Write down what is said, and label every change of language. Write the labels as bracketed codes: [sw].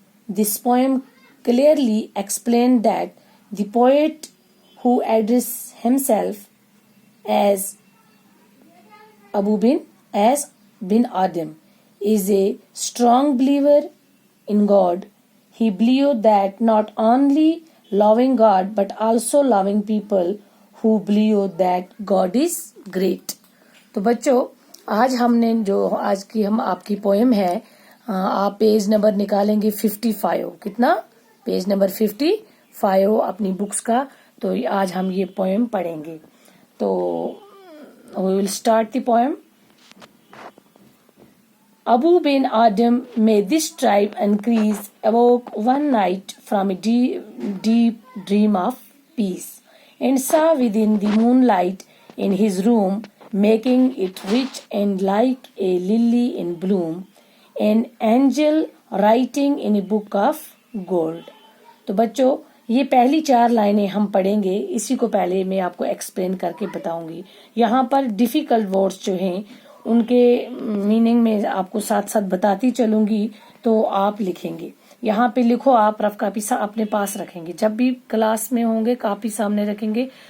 [en] This poem clearly explains that the poet who addresses himself as Abu bin Adam is a strong believer in God. He believed that not only loving God but also loving people who believe that God is great. [ur] تو بچوں آج ہم نے جو آج کی ہم آپ کی پوئم ہے آپ پیج نمبر نکالیں گے 55. کتنا؟ پیج نمبر 55 اپنی بکس کا. تو آج ہم یہ پوئم پڑھیں گے. تو [en] we will start the poem. Abu bin Adam, may this tribe increase, awoke one night from a deep dream of peace, and saw within the moonlight in his room, making it rich and like a lily in bloom, an angel writing in a book of gold. [ur] تو بچوں یہ پہلی 4 لائنیں ہم پڑھیں گے. اسی کو پہلے میں آپ کو ایکسپلین کر کے بتاؤں گی. یہاں پر ڈیفیکلٹ ورڈز جو ہیں ان کے میننگ میں آپ کو ساتھ ساتھ بتاتی چلوں گی تو آپ لکھیں گے. یہاں پہ لکھو آپ رف کاپی اپنے پاس رکھیں گے. جب بھی کلاس میں ہوں گے کاپی سامنے رکھیں گے.